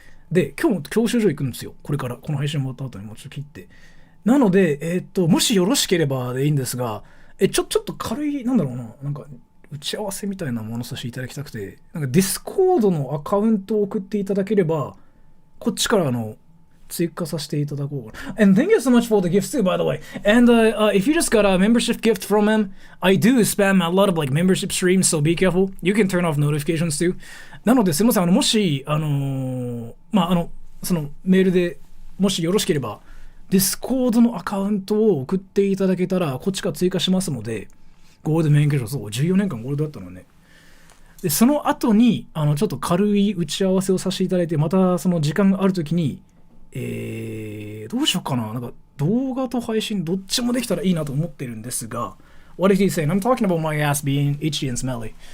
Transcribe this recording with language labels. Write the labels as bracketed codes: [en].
[ja] で、今日も教習所行くんですよ。これからこの配信終わった後にもうちょっと切って。なので、もしよろしければでいいんですが、ちょっと軽い、なんだろうな、なんか打ち合わせみたいなものさせていただきたくて、なんかディスコードのアカウントを送っていただければ、こっちから追加させていただこうかな。 [en] And thank you so much for the gifts too, by the way. And if you just got a membership gift from him, I do spam a lot of like membership streams, so be careful. You can turn off notifications too. [ja] なので、すみません、もし、そのメールでもしよろしければ、ディスコードのアカウントを送っていただけたら、こっちから追加しますので、ゴールド免許証、そう、14年間ゴールドだったのね。で、その後に、ちょっと軽い打ち合わせをさせていただいて、またその時間があるときに、どうしようかな。なんか動画と配信、どっちもできたらいいなと思ってるんですが、 [en] What is he saying? I'm talking about my ass being itchy and smelly.